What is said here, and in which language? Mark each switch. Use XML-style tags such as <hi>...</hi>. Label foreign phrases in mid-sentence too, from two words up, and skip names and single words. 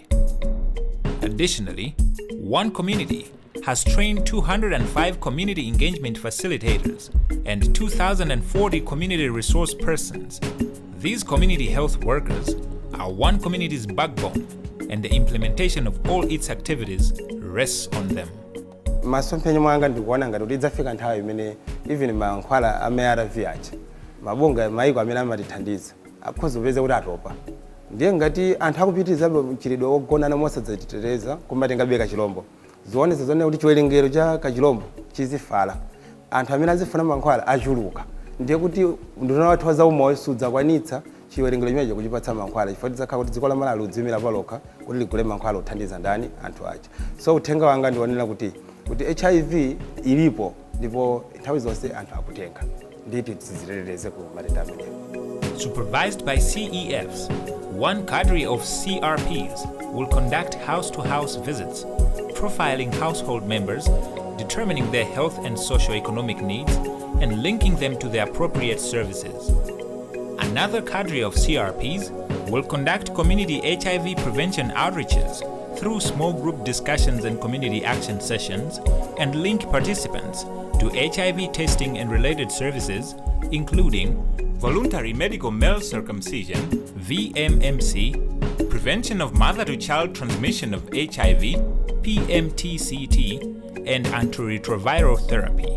<en>Additionally, One Community has trained 205 community engagement facilitators and 2,040 community resource persons. These community health workers are One Community's backbone, and the implementation of all its activities rests on them.</en> <ny>Masomphenya mwanga ndikuona ngati kuti idzafika nthawi imene even mankhwala ARV acha mabunga maiko amene amatithandiza akhoza kupeza kuti atopa. Ndiye ngati anthu akupitiriza mchiridwe wogonana mosadzachiteteza kumatengabeka chilombo. Zionetse zone kuti chiwerengero cha kachilombo chizifala. Anthu amene azifuna mankhwala achuluka. Ndiye kuti nduna wathu za umoyo sudzakwanitsa chiwerengero chimenecho kuchipatsa mankhwala chifukwa tidzakhala kuti dziko la Malawi lidzimira palokha kuti ligule mankhwala othandiza ndani anthu aja. So uthenga wanga ndionera kuti HIV ilipo ndipo nthawi zonse anthu akutenga. Nditi tiziteteze ku matenda amenewa.</ny> <en>Supervised by CEFs, one cadre of CRPs will conduct house-to-house visits, profiling household members, determining their health and socio-economic needs, and linking them to the appropriate services. Another cadre of CRPs will conduct community HIV prevention outreaches through small group discussions and community action sessions, and link participants to HIV testing and related services, including voluntary medical male circumcision, VMMC, prevention of mother-to-child transmission of HIV, PMTCT, and antiretroviral therapy.</en>